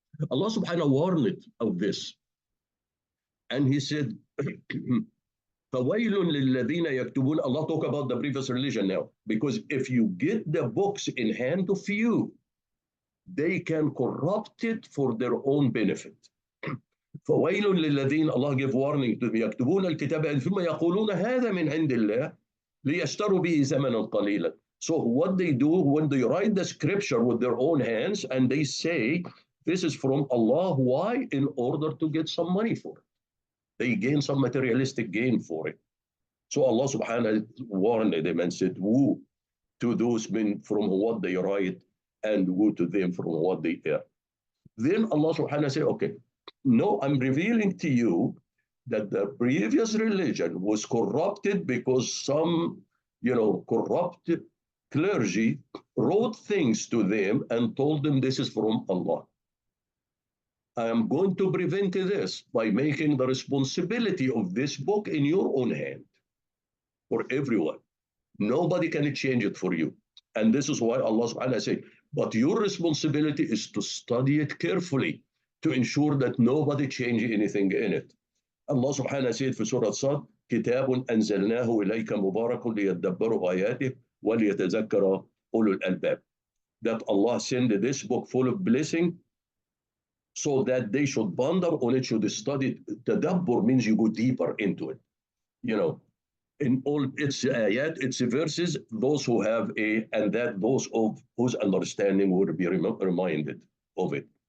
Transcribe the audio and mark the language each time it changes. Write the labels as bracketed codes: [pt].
[en] Allah subhanahu warned of this. And he said, فَوَيْلٌ لِلَّذِينَ يَكْتُبُونَ. Allah talk about the previous religion now. Because if you get the books in hand of you, they can corrupt it for their own benefit. [ar] فويل للذين, Allah give warning to them, يكتبون الكتاب ثم يقولون هذا من عند الله ليشتروا به ثمنا قليلا. [en] So what they do when they write the scripture with their own hands and they say this is from Allah, why? In order to get some money for it. They gain some materialistic gain for it. So Allah subhanahu warned them and said, woe to those men from what they write and woe to them from what they hear. Then Allah subhanahu said, okay, no, I'm revealing to you that the previous religion was corrupted because some, corrupted clergy wrote things to them and told them this is from Allah. I am going to prevent this by making the responsibility of this book in your own hand for everyone. Nobody can change it for you. And this is why Allah subhanahu wa ta'ala said, but your responsibility is to study it carefully to ensure that nobody change anything in it. [ar] Allah subhanahu wa ta'ala said في سورة صاد, كتاب أنزلناه إليك مبارك ليدبروا آياته وليتذكر أولو الألباب. [en] That Allah sent this book full of blessing so that they should ponder on it, should study. Tadabbur means you go deeper into it. In all its ayat, its verses, those who have and that those of whose understanding will be reminded of it.